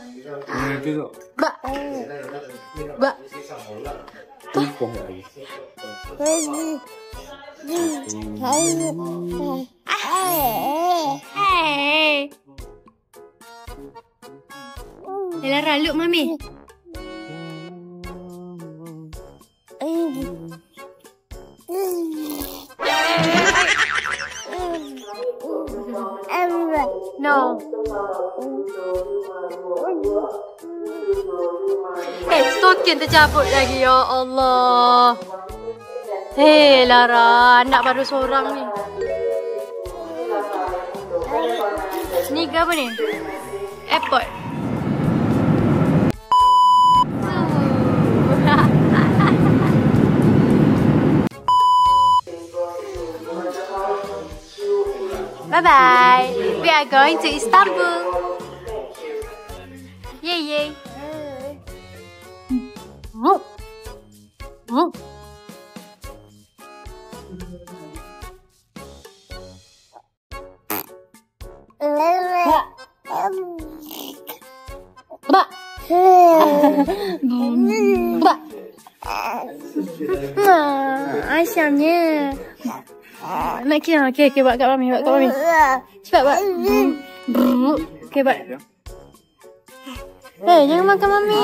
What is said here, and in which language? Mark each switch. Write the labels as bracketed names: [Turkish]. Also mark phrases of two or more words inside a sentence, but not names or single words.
[Malay] Tengok. Bak. Bak. Tumpah lagi. Hey. Lara, [English] look mami. No. [Malay] Stokin tercabut lagi [Arabic] ya Allah. [Malay] Hei Lara, anak baru seorang ni. Ni ke apa ni? [English] Airport. Bye-bye. We are going to Istanbul. Yay. Ba. Ba. [Malay] Aisyahnya. Nak kira. Okay, buat kat mami. Cepat buat. Okay, buat. Jangan makan mami.